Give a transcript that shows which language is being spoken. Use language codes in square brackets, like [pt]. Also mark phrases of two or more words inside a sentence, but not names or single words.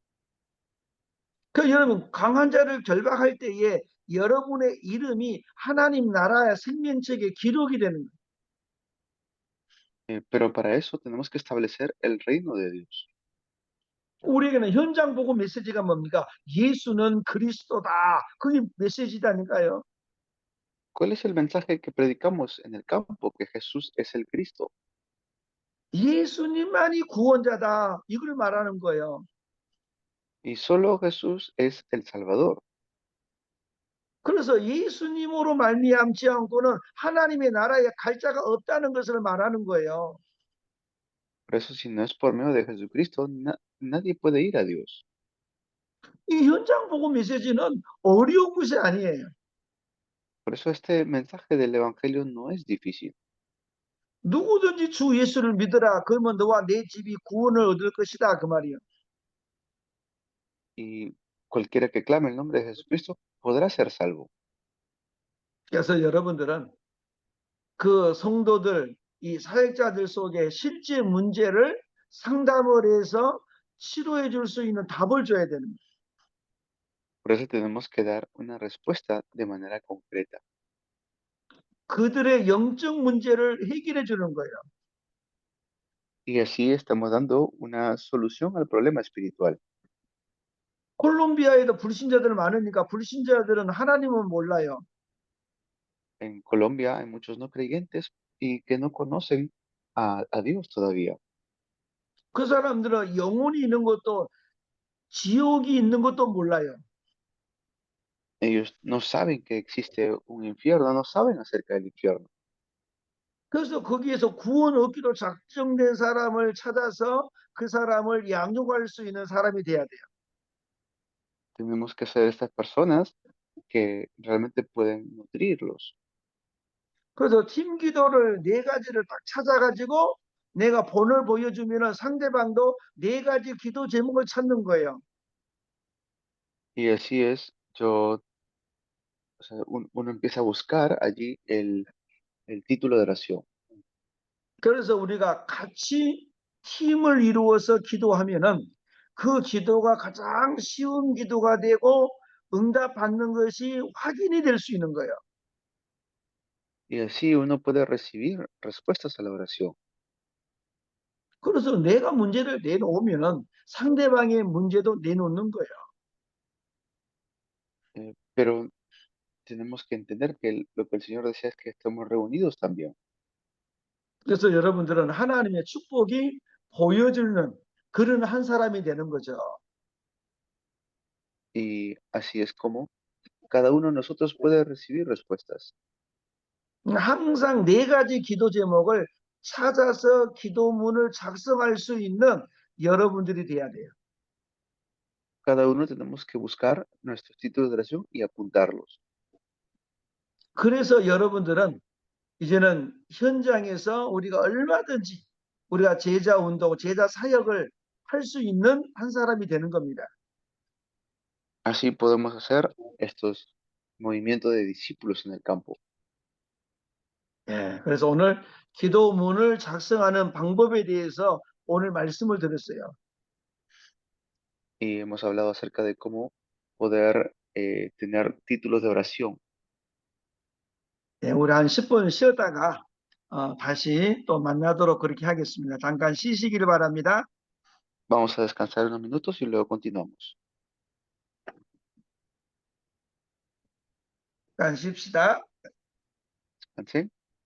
[ko] 그 여러분 강한 자를 결박할 때에 여러분의 이름이 하나님 나라의 생명책에 기록이 되는 거예요. [es] Pero para eso tenemos que establecer el reino de Dios. [ko] 우리에게는 현장 보고 메시지가 뭡니까? 예수는 그리스도다. 그게 메시지다니까요. [es] ¿Cuál es el mensaje que predicamos en el campo? Que Jesús es el Cristo [ko] 예수님만이 구원자다. 이걸 말하는 거예요. [es] y solo Jesús es el Salvador. [ko] 그래서 예수님으로 말미암지 않고는 하나님의 나라에 갈 자가 없다는 것을 말하는 거예요. [es] Por eso, si no es por medio de Jesucristo, nadie puede ir a Dios. [ko] 이 현장 보고 메시지는 어려운 것이 아니에요. [es] Por eso este mensaje del Evangelio no es difícil. [ko] 누구든지 주 예수를 믿어라. 그러면 너와 내 집이 구원을 얻을 것이다. 그 말이에요. [es] Y cualquiera que clame el nombre de Jesucristo podrá ser salvo. [ko] 그래서 여러분들은 그 성도들, 이 사역자들 속에 실제 문제를 상담을 해서 치료해 줄 수 있는 답을 줘야 되는 거예요. [es] Por eso tenemos que dar una respuesta de manera concreta. [ko] 그들의 영적 문제를 해결해 주는 거예요. [es] Y así estamos dando una solución al problema espiritual. [ko] 콜롬비아에도 불신자들 많으니까 불신자들은 하나님은 몰라요. [es] En Colombia hay muchos no creyentes y que no conocen a Dios todavía. [ko] 그 사람들은 영혼이 있는 것도 지옥이 있는 것도 몰라요. [es] Ellos no saben que existe un infierno, no saben acerca del infierno. [ko] 그래서 거기에서 구원 얻기로 작정된 사람을 찾아서 그 사람을 양육할 수 있는 사람이 돼야 돼요. [es] Tenemos que ser estas personas que realmente pueden nutrirlos. [ko] 그래서 팀 기도를 네 가지를 딱 찾아가지고 내가 본을 보여주면은 상대방도 네 가지 기도 제목을 찾는 거예요. [es] Y así es, o sea, uno empieza a buscar allí el título de oración. [ko] 그래서 우리가 같이 팀을 이루어서 기도하면은 그 기도가 가장 쉬운 기도가 되고 응답받는 것이 확인이 될 수 있는 거예요. [es] Y así uno puede recibir respuestas a la oración. [ko] 그래서 내가 문제를 내놓으면은 상대방의 문제도 내놓는 거예요. [es] Pero tenemos que entender que lo que el Señor desea es que estemos reunidos también. [ko] 그래서 여러분들은 하나님의 축복이 보여지는 그런 한 사람이 되는 거죠. [es] y así es como cada uno de nosotros puede recibir respuestas. [ko] 항상 네 가지 기도 제목을 찾아서 기도문을 작성할 수 있는 여러분들이 돼야 돼요. [es] Cada uno tenemos que buscar nuestros títulos de oración y apuntarlos. [ko] 그래서 여러분들은 이제는 현장에서 우리가 얼마든지 우리가 제자 운동, 제자 사역을 할 수 있는 한 사람이 되는 겁니다. [es] Así podemos hacer estos movimientos de discípulos en el campo. [ko] 예, 그래서 오늘 기도문을 작성하는 방법에 대해서 오늘 말씀을 드렸어요. [es] Y hemos hablado acerca de cómo poder tener títulos de oración. [ko] 예, 우리 한 10분 쉬었다가 다시 또 만나도록 그렇게 하겠습니다. 잠깐 쉬시기를 바랍니다. [es] Vamos a descansar unos minutos y luego continuamos. [ko] 잠깐 쉽시다. [es] Descansen.